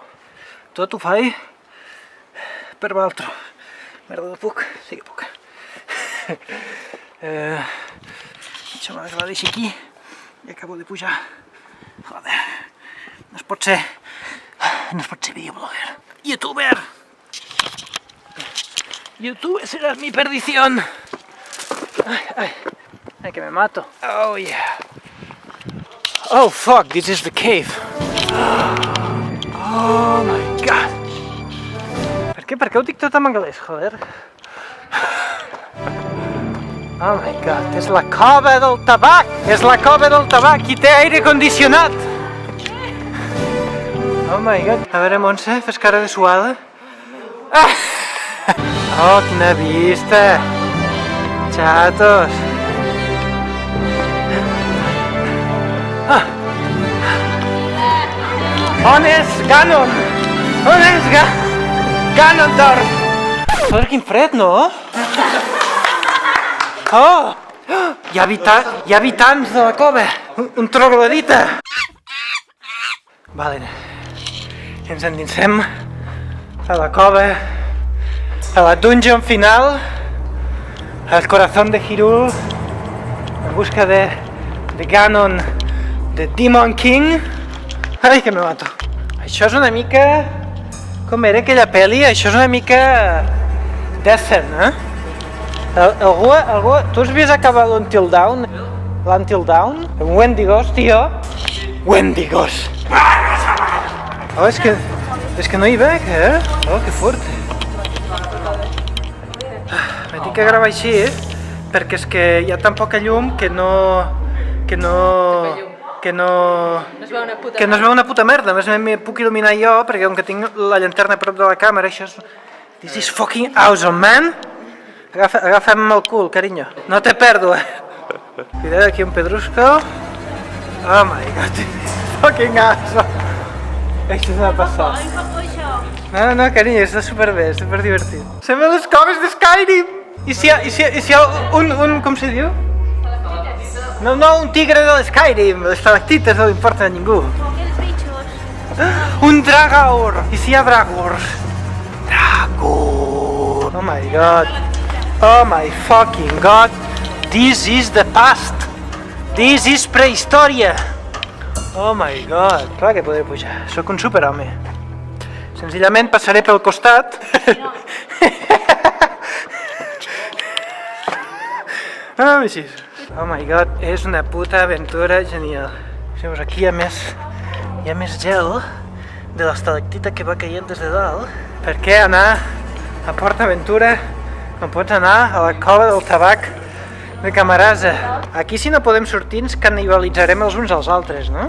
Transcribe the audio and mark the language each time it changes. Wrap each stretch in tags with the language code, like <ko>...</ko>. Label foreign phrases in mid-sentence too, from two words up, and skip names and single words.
<ca>Tot ho faig per l'altre. Merda, no puc? Sí que puc. Deixa'm que la deixi aquí i acabo de pujar. Joder, no es pot ser videoblogger.</ca> <es>¡Youtuber! ¡YouTube será mi perdición! ¡Ay, que me mato!</es> <en>Oh, yeah! Oh, fuck, this is the cave! Oh, my God!</en> <ca>Per què ho dic tot en anglès, joder?</ca> <en>Oh, my God,</en> <ca>és la cova del tabac! És la cova del tabac i té aire condicionat!</ca> <en>Oh my God.</en> <ca>A veure, Montse, fes cara de suada. Oh, quina vista! Xatos! On és Ganon? On és Ganondorf? Joder, quin fred, no? Oh! Hi ha habitants de la cova! Un troglodita! Vale. Ens endinsem a la cova, a la dungeon final, al corazón de Hyrule, en busca de Ganon, de Demon King.</ca> <es>Ai, que me mato.</es> <ca>Això és una mica... Com era aquella pel·li? Això és una mica... Descent, eh? Algú... Tu has vist acabar l'Until Dawn? L'Until Dawn? En Wendigos, tio? Wendigos! Oh, és que no hi veig, eh? Oh, que fort. M'he dit que gravar així, perquè és que hi ha tan poca llum que no es veu una puta merda. A més, m'hi puc il·luminar jo, perquè com que tinc la llanterna a prop de la càmera, això és...</ca> <en>This is fucking awesome, man!</en> <ca>Agafa'm el cul, carinyo. No te perdo, Cuidado, aquí un pedrusco.</ca> <en>Oh my God, fucking awesome!</en> <ca>Això és una passada. No, carinyo, està superbé, és superdivertit. Sembla les coves de Skyrim! I si hi ha un... com se diu? No, un tigre de l'Skyrim, les estalactites no li importen a ningú. Un Dragaor! I si hi ha Dragors? Dragor!</ca> <en>Oh my God! Oh my fucking God! This is the past! This is prehistòria! Oh my God!</en> <ca>Clar que podré pujar. Soc un superhome. Senzillament passaré pel costat. Així.</ca> <en>Oh my God,</en> <ca>és una puta aventura genial. Veus, aquí hi ha més gel de l'estalactita que va caient des de dalt. Per què anar a Port Aventura no pots anar a la cova del tabac de Camarasa? Aquí si no podem sortir ens canibalitzarem els uns als altres, no?</ca>